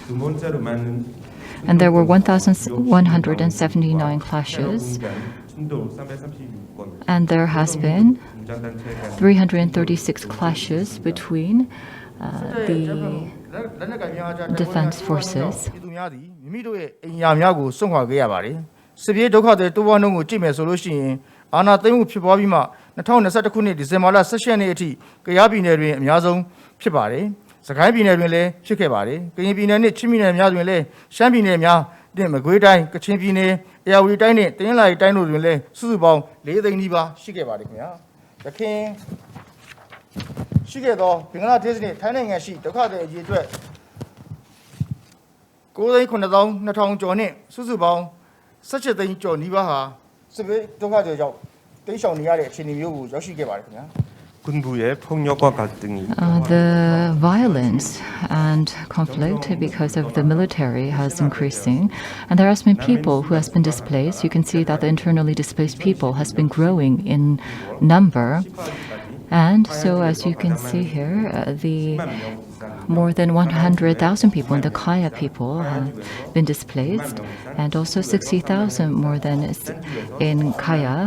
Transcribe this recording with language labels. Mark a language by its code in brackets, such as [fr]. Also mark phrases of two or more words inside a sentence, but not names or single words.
[en] And there were 1,179 clashes, and there has been 336 clashes between the defense forces. [my] မိမိတို့ရဲ့အင်အားများကိုစွန့်ခွာခဲ့ရပါတယ်စစ်ပြေးဒုက္ခတွေတိုးပွားနှုန်းကိုကြည့်မယ်ဆိုလို့ရှိရင်အာဏာသိမ်းမှုဖြစ်ပွားပြီးမှ2021ခုနှစ်ဒီဇင်ဘာလ18ရက်နေ့အ ထိကယားပြည်နယ်တွင်အများဆုံးဖြစ်ပါတယ်စကိုင်းပြည်နယ်တွင်လည်းဖြစ်ခဲ့ပါတယ်ကရင်ပြည်နယ်နဲ့ချင်းပြည်နယ်များတွင်လည်းရှမ်းပြည်နယ်များနဲ့မကွေးတိုင်းကချင်ပြည်နယ်အေရဝတီတိုင်းနဲ့တနင်္လာရီတိုင်းတို့တွင်လည်းစုစုပေါင်း4သိန်းနီးပါးရှိခဲ့ပါတယ်ခင်ဗျာရခိုင်ရှိခဲ့သောဘင်္ဂလားဒေ့ရှ်နဲ့ထိုင်းနိုင်ငံရှိဒုက္ခသည်အရေးအတွက်9,900,000 ကျော်နဲ့စုစုပေါင်း17သိန်းကျော်နီးပါးဟာစစ်ဘေးဒုက္ခသည်ကြောင့်တိမ်းရှောင်နေရတဲ့အခြေအနေမျိုးကိုရောက်ရှိခဲ့ပါတယ်ခင်ဗျာ [en] The violence and conflict because of the military has increasing, and there has been people who has been displaced. You can see that the internally displaced people has been growing in number, And so, as you can see here, the more than 100,000 people in the Kaya people have been displaced, and also 60,000 more than in Kaya.